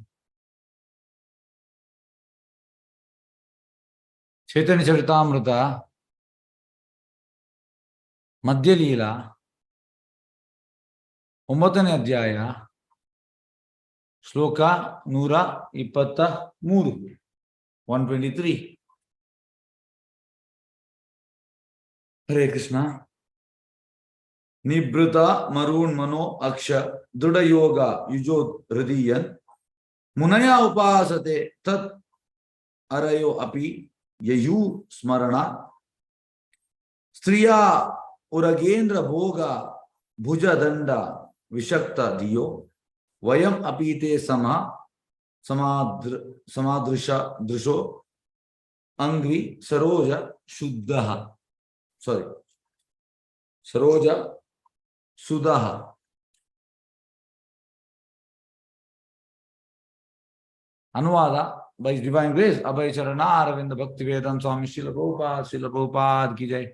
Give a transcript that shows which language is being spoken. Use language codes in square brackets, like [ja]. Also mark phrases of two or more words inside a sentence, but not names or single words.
[kn] ಚೈತನ್ಯ ಚರಿತಾಮೃತ ಮಧ್ಯಲೀಲಾ 9ನೇ ಅಧ್ಯಾಯ ಶ್ಲೋಕ 123 123. [sa] ಹರೇ ಕೃಷ್ಣ. ನಿಭೃತ ಮರುಣ್ ಮನೋ ಅಕ್ಷ ದೃಢ ಯೋಗ ಯುಜೋತ್ ಹೃದಯನ್ ಮುನಯ ಉಪಾಸತೆ ತತ್ ಅರಯೋ ಅಪಿ ಯಯೂ ಸ್ಮರಣ ಸ್ತ್ರೀಯ ಉರಗೇಂದ್ರ ಭೋಗ ಭುಜದಂಡ ವಿಷಕ್ತ ಧಿಯೋ ವಯಂ ಅಪೀತೆ ಸಮಾದೃಶೋ ಅಂಗ್ರಿ ಸರೋಜ ಶುದ್ಧ ಸರೋಜ ಸುಧಃ. [kn] ಅನುವಾದ [en] by Divine Grace [kn] ಅಭಯ ಚರಣ ಅರವಿಂದ ಭಕ್ತಿ ವೇದಾಂತ ಸ್ವಾಮಿ ಶ್ರೀಲ ಪ್ರಭುಪಾದ್ [hi] की जय.